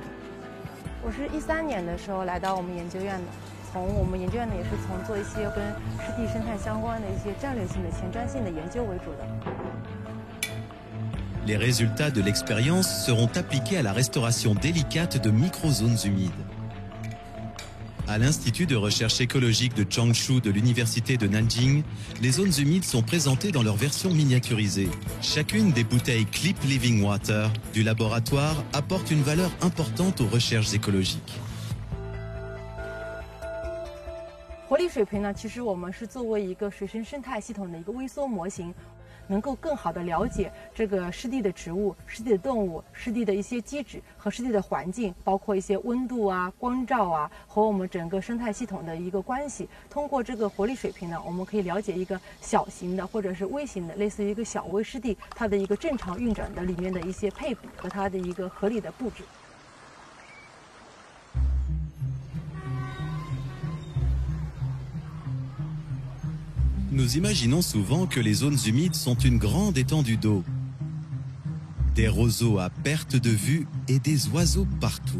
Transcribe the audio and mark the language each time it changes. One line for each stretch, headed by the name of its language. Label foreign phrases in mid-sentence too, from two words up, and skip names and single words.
Chinese: 我是13年的时候来到我们研究院的，我们研究院呢也是从做一些跟湿地生态相关的一些战略性的前瞻性的研究为主的。
French: Les résultats de l'expérience seront appliqués à la restauration délicate de microzones humides. À l'Institut de recherche écologique de Changshu de l'Université de Nanjing, les zones humides sont présentées dans leur version miniaturisée. Chacune des bouteilles Clip Living Water du laboratoire apporte une valeur importante aux recherches écologiques.
Chinese: 活力水培呢，其实我们是作为一个水生生态系统的一个微缩模型。能够更好地了解这个湿地的植物、湿地的动物、湿地的一些机制和湿地的环境，包括一些温度啊、光照啊和我们整个生态系统的一个关系。通过这个活力水平呢，我们可以了解一个小型的或者是微型的，类似于一个小微湿地，它的一个正常运转的里面的一些配比和它的一个合理的布置。
French: Nous imaginons souvent que les zones humides sont une grande étendue d'eau, des roseaux à perte de vue et des oiseaux partout.